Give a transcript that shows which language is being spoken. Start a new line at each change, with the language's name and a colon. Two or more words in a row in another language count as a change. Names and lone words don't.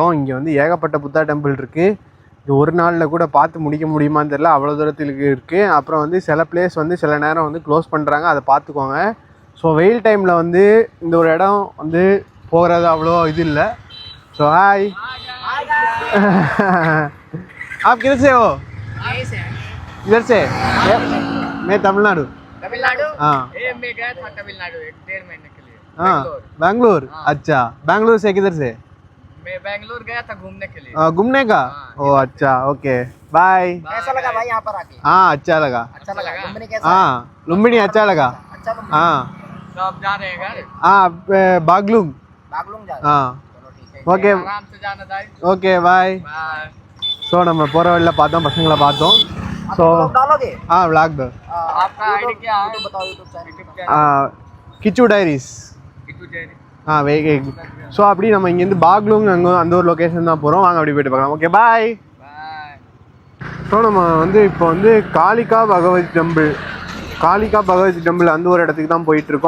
Tamil: இங்கே வந்து ஏகப்பட்ட
English: Buddha temple
Tamil: இருக்குது. ஒரு நாளில் கூட பார்த்து முடிக்க முடியுமான்னு தெரியல, அவ்வளோ தூரத்துக்கு இருக்குது. அப்புறம் வந்து சில பிளேஸ் வந்து சில நேரம் வந்து க்ளோஸ் பண்ணுறாங்க, அதை பார்த்துக்கோங்க. ஸோ வெயில் டைமில் வந்து இந்த ஒரு இடம் வந்து போகிறது அவ்வளோ இது இல்லை.
English: so hi
Hindi: आप किधर से हो? इधर से? मैं तमिलनाडु। तमिलनाडु? हाँ। मैं गया था तमिलनाडु 1.5 महीने के लिए। हाँ बैंगलोर। अच्छा बैंगलोर से किधर से? मैं बैंगलोर गया था घूमने के लिए। घूमने का? ओ अच्छा
English: okay bye.
Hindi: कैसा लगा भाई यहाँ पर आके? हाँ अच्छा लगा। अच्छा लगा? लुम्बिनी कैसा? हाँ लुम्बिनी अच्छा लगा। अच्छा लुम्बिनी? हाँ तो आप जा रहे हैं घर? हाँ बागलुंग। बागलुंग जा रहे हैं? हाँ चलो ठीक है। ओके आराम से जाना दाई।
English: okay bye.
Hindi: बाय।
Tamil: ஸோ நம்ம போகிற வழியில் பார்த்தோம், பசங்களை பார்த்தோம். ஸோ
Hindi: डालोगे? हाँ व्लॉग दो। आपका आईडी क्या है? यूट्यूब बताओ, यूट्यूब चैनल।
Tamil: கிச்சு டைரிஸ். ஸோ அப்படி நம்ம இங்கேருந்து பாக்லூங் அங்கே அந்த ஒரு லொக்கேஷன் தான் போகிறோம். வாங்க அப்படி போய்ட்டு பார்க்கலாம்.
English: okay bye.
Tamil: ஸோ நம்ம வந்து இப்போ வந்து காளிகா பகவதி டெம்பிள் அந்த ஒரு இடத்துக்கு தான் போயிட்டுருக்கோம்.